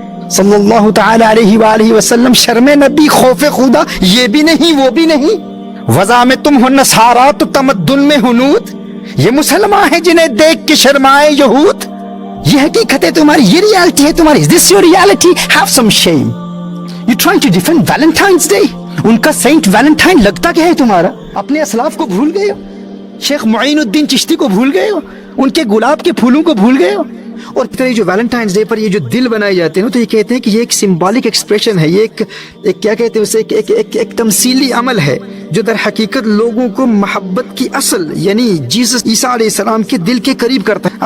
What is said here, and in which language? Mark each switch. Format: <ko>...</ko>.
<ur>صلی اللہ تعالی علیہ وآلہ وسلم. شرم نبی، خوف خدا، یہ بھی نہیں وہ بھی نہیں. وضع میں تم ہو نصارا تو تمدن میں ہنود، یہ مسلمان ہیں جنہیں دیکھ کے شرمائے یہود. یہ حقیقت ہے تمہاری، یہ ریالٹی ہے تمہاری.</ur> <en>Is this your reality? Have some shame. You trying to defend Valentine's Day.</en> <ur>ان کا سینٹ ویلنٹائن لگتا کیا ہے تمہارا؟ اپنے اسلاف کو بھول گئے ہو؟ شیخ معین الدین چشتی کو بھول گئے ہو؟ ان کے گلاب کے پھولوں کو بھول گئے ہو؟ اور پھر جو ویلنٹائنز ڈے پر یہ جو دل بنائے جاتے ہیں تو یہ کہتے ہیں کہ یہ ایک سمبولک ایکسپریشن ہے، یہ ایک کیا کہتے ہیں اسے، ایک تمثیلی عمل ہے جو در حقیقت لوگوں کو محبت کی اصل یعنی جیسس عیسیٰ علیہ السلام کے دل کے قریب کرتا ہے.</ur>